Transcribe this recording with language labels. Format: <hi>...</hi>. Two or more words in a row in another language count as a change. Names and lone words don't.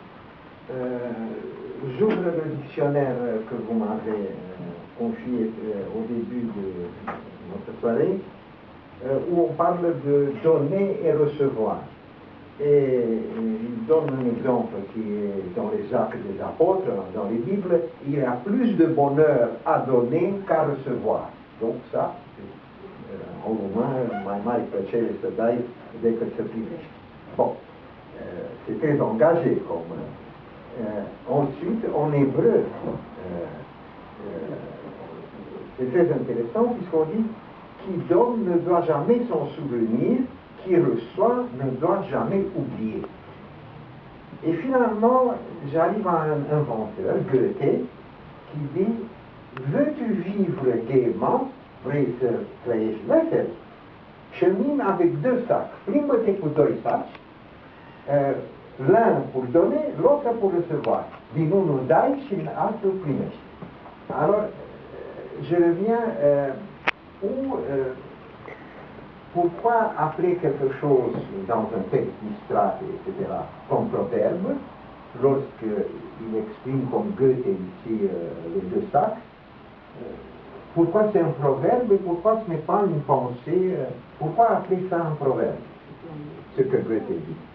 <fr>J'ouvre le dictionnaire que vous m'avez confié au début de notre soirée, où on parle de donner et recevoir. Et il donne un exemple qui est dans les Actes des Apôtres, dans les Bibles, il y a plus de bonheur à donner qu'à recevoir. Donc ça, en roumain,</fr> <ro>mai plăcere să dai decât să primești.</ro> <fr>Bon, c'est très engagé comme. Ensuite, en hébreu, c'est très intéressant puisqu'on dit qui donne ne doit jamais s'en souvenir, qui reçoit ne doit jamais oublier. Et finalement, j'arrive à un inventeur, Goethe, qui dit veux-tu vivre gaiement,</fr> <ro>vrei să trăiești vesel?</ro> <fr>Chemine avec deux sacs.</fr> <ro>Plimbă-te cu doi saci,</ro> <fr>l'un pour donner, l'autre pour recevoir.</fr> <ro>Din unul dai și din altul primești.</ro> <fr>Alors, je reviens pourquoi appeler quelque chose dans un texte d'Istrat, etc., comme proverbe, lorsqu'il exprime comme Goethe ici les deux sacs, pourquoi c'est un proverbe et pourquoi ce n'est pas une pensée, pourquoi appeler ça un proverbe, ce que Goethe dit?</fr>